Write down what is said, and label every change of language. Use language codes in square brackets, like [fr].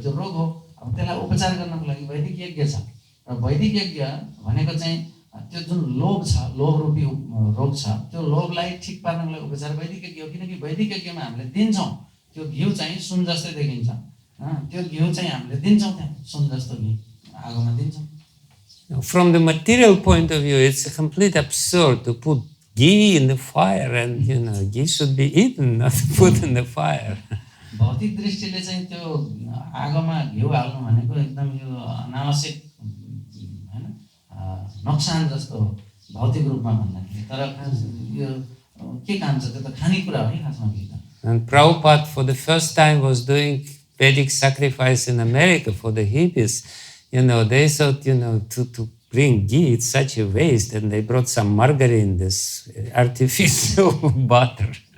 [ne] त्यो रोग हो, अब त्यसलाई उपचार गर्नको लागि वैदिक यज्ञ छ र वैदिक यज्ञ भनेको चाहिँ त्यो जुन लोभ छ, लोभ रूपी रोग छ, त्यो लोभलाई ठिक पार्नको लागि उपचार वैदिक यज्ञ हो। किनकि वैदिक यज्ञमा हामीले दिन्छौँ, त्यो घिउ चाहिँ सुन जस्तै देखिन्छ, त्यो घिउ चाहिँ हामीले दिन्छौँ, त्यहाँ सुन जस्तो घिउ आगोमा दिन्छौँ। [en] From the material point of view, it's a complete absurd to put ghee in the fire, and ghee should be eaten, not put in the fire. [ne] भौतिक दृष्टिले चाहिँ त्यो आगोमा घिउ हाल्नु भनेको एकदम यो अनावश्यक हैन, नोक्सान जस्तो हो भौतिक रूपमा भन्दाखेरि। तर यो के काम छ, त्यो त खानेकुरा हो नि खासमा घिउ। [en] And Prabhupada for the first time was doing Vedic sacrifice in America for the hippies. They thought, to bring ghee, it's such a waste, and they brought some margarine, this artificial butter.